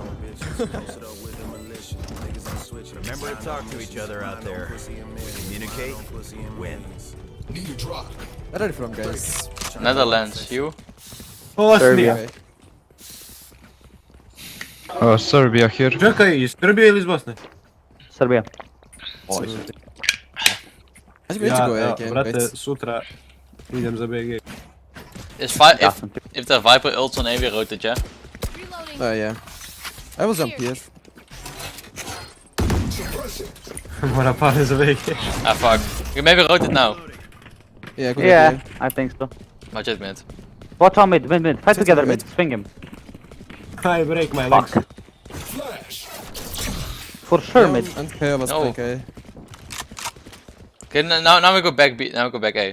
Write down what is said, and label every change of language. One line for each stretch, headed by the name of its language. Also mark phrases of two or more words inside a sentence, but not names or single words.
English: remember to talk to each other out there. Communicate wins. Need a drop. Where are you from, guys? Netherlands, you? Serbia. Oh, Serbia here.
Serbian: Čekaj, iz Srbije ili iz Bosne? Serbia. Oj. Brate, sutra idem za BG.
English: If the Viper ults on A weer rotated, yeah? Oh yeah. I will jump here.
Serbian: Mora pare za BG.
English: Ah fuck. You maybe rotate now. Yeah, good Yeah, idea. I think so. Watch it mid. Watch out mid. Fight together mid. Swing him. I break my legs. For sure mid. And KO was No. okay. Okay, now we go back B. Now we go back A.